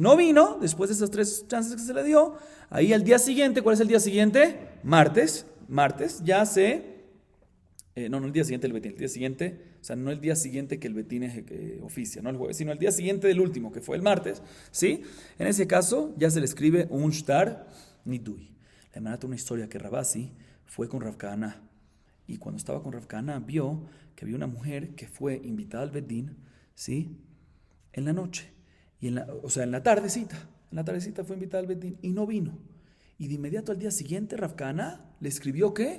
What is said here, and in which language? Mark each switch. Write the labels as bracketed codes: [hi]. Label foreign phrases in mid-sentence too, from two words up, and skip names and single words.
[es] No vino, después de esas 3 chances que se le dio, ahí al día siguiente, ¿cuál es el día siguiente? Martes, ya no el día siguiente del Betín, el día siguiente, o sea, no el día siguiente que el Betín oficia, no el jueves, sino el día siguiente del último, que fue el martes, ¿sí? En ese caso, ya se le escribe un [he] שטר נידוי. [es] Le manata una historia que Rabasi fue con Rav Kahana, y cuando estaba con Rav Kahana, vio que había una mujer que fue invitada al Betín, ¿sí? En la noche, en la tardecita fue invitada al Betín y no vino. Y de inmediato al día siguiente, Rav Kahana le escribió ¿qué?